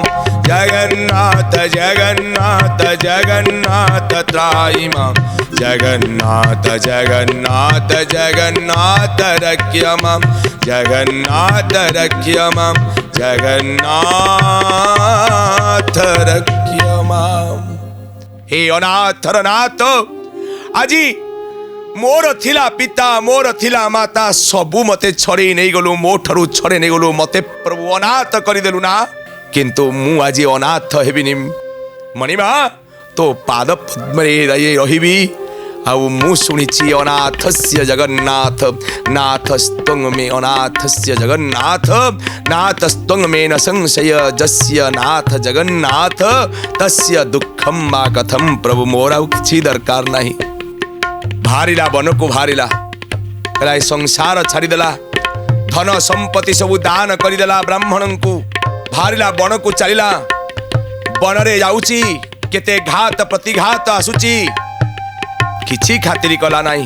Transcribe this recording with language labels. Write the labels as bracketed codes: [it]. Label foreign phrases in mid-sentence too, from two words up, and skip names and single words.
[sa] जगन्नाथ जगन्नाथ जगन्नाथ त्राहि मां, जगन्नाथ जगन्नाथ जगन्नाथ रक्ष मां, जगन्नाथ रक्ष मां, जगन्नाथ रक्ष मां। [or] ହେ ଅନାଥର ନାଥ, ଆଜି ମୋର ଥିଲା ପିତା ମୋର ଥିଲା ମାତା ସବୁ ମତେ ଛାଡ଼ି ନାହିଁ ଗଲୁ, ମୋ ଠାରୁ ଛାଡ଼ି ନାହିଁ ଗଲୁ, ମତେ ପ୍ରଭୁ ଅନାଥ କରିଦେଲୁ ନା। କିନ୍ତୁ ମୁଁ ଆଜି ଅନାଥ ହେବିନି ମଣିମା, ତୋ ପାଦ ପଦ୍ମ ରହିବି। ଆଉ ମୁଁ ଶୁଣିଛି [sa] अनाथस्य जगन्नाथ, नाथस्त्वं मे अनाथस्य जगन्नाथ, नाथस्त्वं मे न संशय, जस्य नाथ जगन्नाथ तस्य दुखम मा कथम। [or] ପ୍ରଭୁ ମୋର ଆଉ କିଛି ଦରକାର ନାହିଁ। ବାହାରିଲା ବନକୁ ବାହାରିଲା, କହିଲା ସଂସାର ଛାଡ଼ିଦେଲା, ଧନ ସମ୍ପତ୍ତି ସବୁ ଦାନ କରିଦେଲା ବ୍ରାହ୍ମଣକୁ। ବାହାରିଲା ବନକୁ ଚାଲିଲା, ବନରେ ଯାଉଛି କେତେ ଘାତ ପ୍ରତିଘାତ ଆସୁଛି, କିଛି ଖାତିରି କଲା ନାହିଁ।